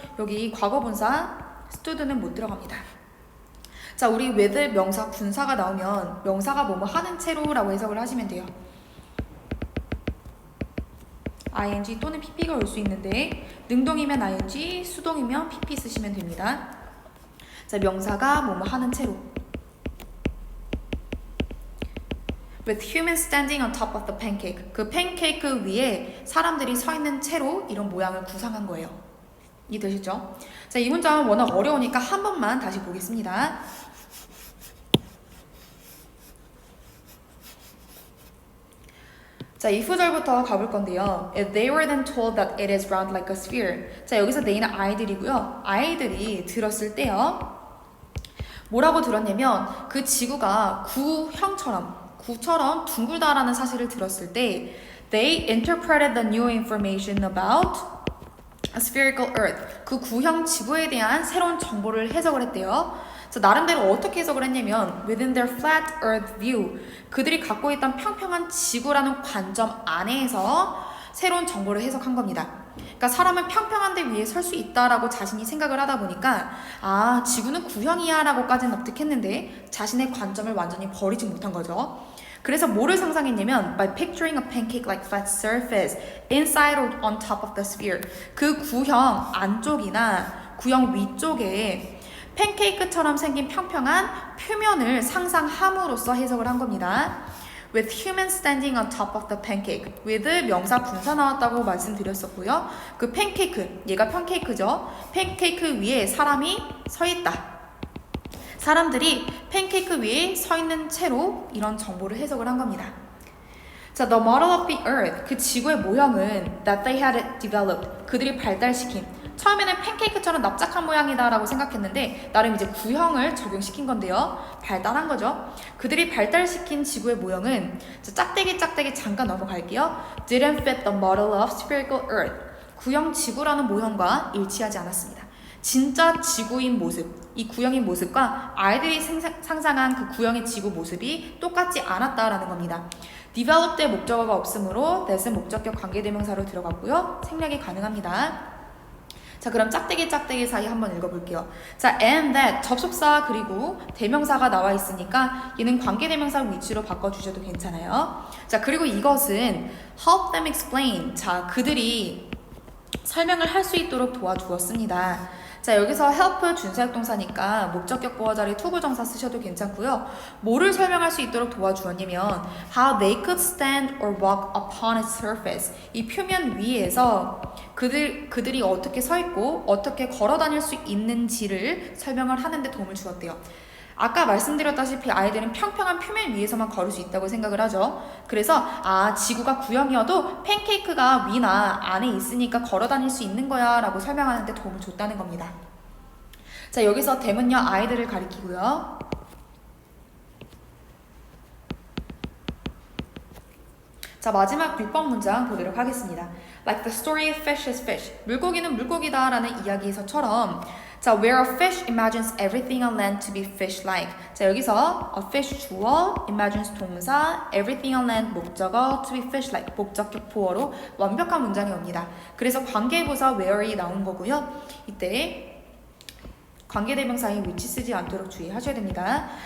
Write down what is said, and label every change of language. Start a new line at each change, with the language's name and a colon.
Korean: 여기 과거 분사 stood는 못 들어갑니다. 자, 우리 with 명사 분사가 나오면 명사가 뭐뭐 하는 채로 라고 해석을 하시면 돼요. ing 또는 pp가 올 수 있는데 능동이면 ing, 수동이면 pp 쓰시면 됩니다. 자, 명사가 뭐뭐 하는 채로
English: with humans standing on top of the pancake.
Korean: 그 팬케이크 위에 사람들이 서 있는 채로 이런 모양을 구상한 거예요. 이해되시죠? 자, 이 문장 워낙 어려우니까 한 번만 다시 보겠습니다. 자, if 절부터 가볼 건데요.
English: They were then told that it is round like a sphere.
Korean: 자, 여기서 they는 아이들이고요. 아이들이 들었을 때요. 뭐라고 들었냐면 그 지구가 구처럼 둥글다라는 사실을 들었을 때
English: they interpreted the new information about a spherical earth.
Korean: 그 구형 지구에 대한 새로운 정보를 해석을 했대요. 자, 나름대로 어떻게 해석을 했냐면
English: within their flat earth view.
Korean: 그들이 갖고 있던 평평한 지구라는 관점 안에서 새로운 정보를 해석한 겁니다. 그러니까 사람은 평평한 데 위에 설 수 있다라고 자신이 생각을 하다 보니까 아, 지구는 구형이야 라고까지는 납득했는데 자신의 관점을 완전히 버리지 못한 거죠. 그래서 뭐를 상상했냐면
English: by picturing a pancake like flat surface inside or on top of the sphere.
Korean: 그 구형 안쪽이나 구형 위쪽에 팬케이크처럼 생긴 평평한 표면을 상상함으로써 해석을 한 겁니다.
English: with humans standing on top of the pancake.
Korean: with 명사 분사 나왔다고 말씀드렸었고요. 그 팬케이크, 얘가 팬케이크죠. 팬케이크 위에 사람이 서 있다. 사람들이 팬케이크 위에 서 있는 채로 이런 정보를 해석을 한 겁니다.
English: 자, the model of the earth,
Korean: 그 지구의 모형은
English: that they had developed,
Korean: 그들이 발달시킨. 처음에는 팬케이크처럼 납작한 모양이다라고 생각했는데 나름 이제 구형을 적용시킨 건데요. 발달한 거죠. 그들이 발달시킨 지구의 모형은 짝대기 잠깐 넘어갈게요.
English: didn't fit the model of spherical earth.
Korean: 구형 지구라는 모형과 일치하지 않았습니다. 진짜 지구인 모습, 이 구형인 모습과 아이들이 상상한 그 구형의 지구 모습이 똑같지 않았다라는 겁니다. develop의 목적어가 없으므로 that은 목적격 관계대명사로 들어갔고요. 생략이 가능합니다. 자, 그럼 짝대기 사이 한번 읽어볼게요. 자, and that 접속사 그리고 대명사가 나와 있으니까 얘는 관계대명사 위치로 바꿔주셔도 괜찮아요. 자, 그리고 이것은
English: help them explain.
Korean: 자, 그들이 설명을 할 수 있도록 도와주었습니다. 자, 여기서 help 준사역동사니까 목적격 보어 자리 투부정사 쓰셔도 괜찮고요. 뭐를 설명할 수 있도록 도와주었냐면
English: how they could stand or walk upon its surface.
Korean: 이 표면 위에서 그들이 어떻게 서 있고 어떻게 걸어 다닐 수 있는지를 설명을 하는 데 도움을 주었대요. 아까 말씀드렸다시피 아이들은 평평한 표면 위에서만 걸을 수 있다고 생각을 하죠. 그래서 지구가 구형이어도 팬케이크가 위나 안에 있으니까 걸어 다닐 수 있는 거야 라고 설명하는데 도움을 줬다는 겁니다. 자, 여기서 them은요 아이들을 가리키고요. 자, 마지막 6번 문장 보도록 하겠습니다.
English: Like the story of fish is fish.
Korean: 물고기는 물고기다 라는 이야기에서처럼 자,
English: where a fish imagines everything on land to be fish-like.
Korean: 자, 여기서 a fish 주어, imagines 동사,
English: everything on land
Korean: 목적어, to be fish-like 목적격 보어로 완벽한 문장이 옵니다. 그래서 관계부사 where이 나온 거고요. 이때 관계대명사인 which 쓰지 않도록 주의하셔야 됩니다.